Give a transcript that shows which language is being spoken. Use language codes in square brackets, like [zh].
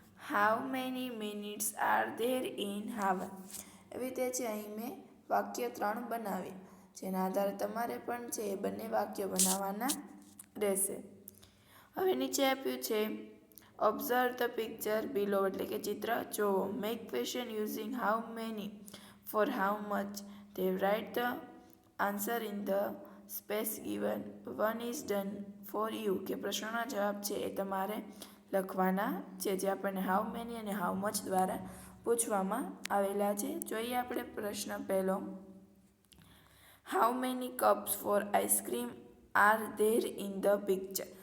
[en] How many minutes are there in hour. [gu] એવી રીતે છે અહીં મેં વાક્ય 3 બનાવ્યા, જેના આધારે તમારે પણ છે એ બંને વાક્યો બનાવવાના રહેશે. હવે નીચે આપ્યું છે [en] observe the picture below, [gu] એટલે કે ચિત્ર જોવો. [en] Make question using how many for how much. They write the answer in the space given. One is done for you. [gu] કે પ્રશ્નોના જવાબ છે એ તમારે લખવાના છે, જે આપણને [en] how many [gu] અને [en] how much [gu] દ્વારા પૂછવામાં આવેલા છે. જોઈએ આપણે પ્રશ્ન પહેલો. [en] How many cups for ice cream are there in the picture.